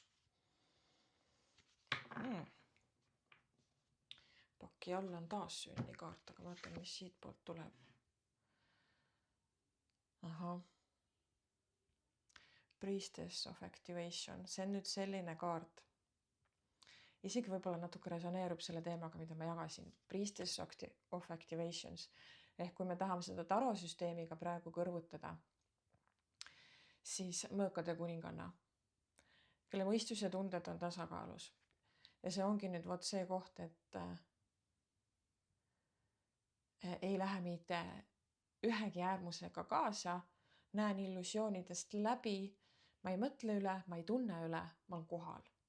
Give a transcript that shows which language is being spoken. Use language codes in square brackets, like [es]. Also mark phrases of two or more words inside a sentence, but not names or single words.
[et] Paki all on taas sünnikaart, aga vaatan, mis siit poolt tuleb. [en] Priestess of Activation, [et] see on nüüd selline kaart. Isegi võib-olla natuke resoneerub selle teemaga, mida ma jagasin. [en] Priestess of Activations. [et] Ehk kui me tahame seda tarosüsteemiga praegu kõrvutada, siis mõõkade kuninganna, kelle mõistus ja tunded on tasakaalus. Ja see ongi nüüd vot see koht, et ei lähe mitte ühegi äärmusega kaasa, näen illusioonidest läbi, ma ei mõtle üle, ma ei tunne üle, ma olen kohal.